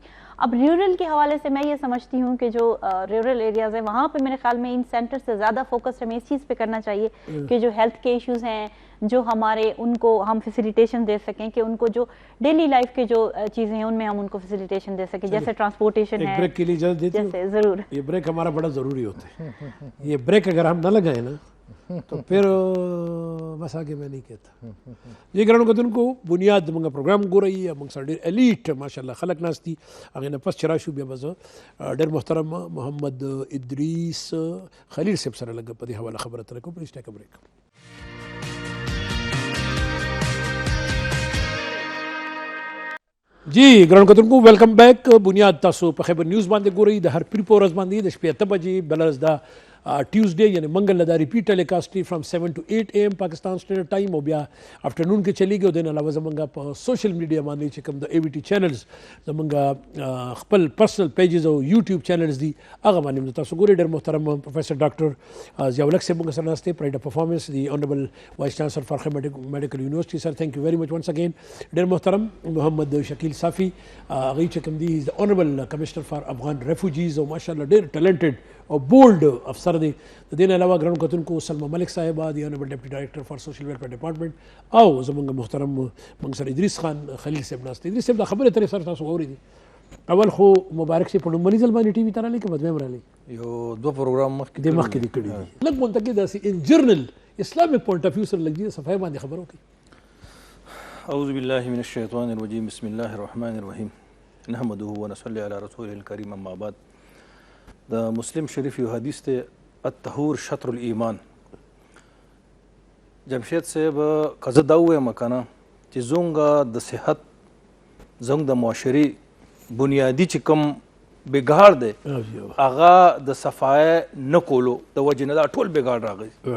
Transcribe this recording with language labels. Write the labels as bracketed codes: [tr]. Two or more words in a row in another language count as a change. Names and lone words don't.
[ur] اب رورل کے حوالے سے میں یہ سمجھتی ہوں کہ جو رورل ایریاز ہیں وہاں پہ میرے خیال میں [en] in center [ur] سے زیادہ فوکس ہمیں اس چیز پہ کرنا چاہیے کہ جو ہیلتھ کے ایشوز ہیں جو ہمارے ان کو ہم فیسیلیٹیشن دے سکیں, کہ ان کو جو [en] daily life [ur] کے جو چیزیں ہیں ان میں ہم ان کو فیسیلیٹیشن دے سکیں, جیسے ٹرانسپورٹیشن ہے. بریک کے لیے اجازت دیتے جیسے ضرور یہ بریک ہمارا بڑا ضروری ہوتا ہے. یہ بریک اگر ہم نہ لگائیں نا تو پھر بس آگے میں نہیں کہتا. [ps] یہ ګرانو کتونکو بنیاد موږ پروګرام ګورئ موږ سره ډېر الیټ ماشاءالله خلک ناست دي. هغې نه پس چې راشو بیا به زه ډېر محترم محمد ادریس خلیل صاحب سره لږ په دې حواله خبره اتره کوو. [en] please take a break. [ps] جی ګرانو کتونکو [en] welcome back. [ps] بنیاد تاسو په خیبر نیوز باندې ګورئ د هر پری په ورځ باندې د شپې 8 بجې بله ورځ دا ټیوزډے یعنی منګل دا [en] repeat telecast [ps] دی [en] from 7 to 8 AM Pakistan Standard Time [ps] او بیا افټرنون کې چلیږي. او د نه علاوه زمونږ په [en] social media [ps] باندې چې کوم د [en] AVT channels [ps] زمونږ خپل [en] personal pages [ps] او [en] YouTube channels [ps] دي هغه باندې تاسو ګورئ. ډېر محترم پروفیسر ډاکټر ضیاء الحق صاحب موږ سره ناست دی, پرایډ اف پرفارمنس دی [en] honorable vice chancellor [ps] فارخ میډیکل یونیورسٹی. [en] sir thank you very much once again. [ps] ډېر محترم محمد شکیل صافی هغوی چې کوم دی د [en] honorable commissioner for Afghan refugees [ps] او ماشاءالله ډېر ټیلنټډ او بولډ افسر دی. د دې نه علاوه ګرانو کتونکو سلمہ ملک صاحبه دی [en] honorable deputy director for social welfare department [ps] او زمونږ محترم موږ سره ادریس خان خلیل صاحب ناست دی. ادریس صاحب دا خبرې اترې سره تاسو واورېدې. اول خو مبارک صاحب په لومړني ځل باندې ټي وي ته راغلی که په دویم راغلی؟ یو دوه پروګرام مخکې دې مخکې دې کړي دي. لږ منتقد داسې [en] in general Islamic point of view [ps] سره لږ دې صفحې باندې خبرې وکړي. [ar] اعوذ بالله من الشیطان الرجیم بسم الله الرحمن الرحیم نحمده ونصلی علی رسوله الکریم اما بعد. [ps] د مسلم شریف یو حدیث ته [ar] الطهور شطر الایمان. [ps] جمشید صاحب که زه دا ووایم که نه چې زموږ د صحت زموږ د معاشري بنیادي چې کوم بګاړ دی هغه د صفای نه کولو د وجې نه دا ټول بګاړ راغی.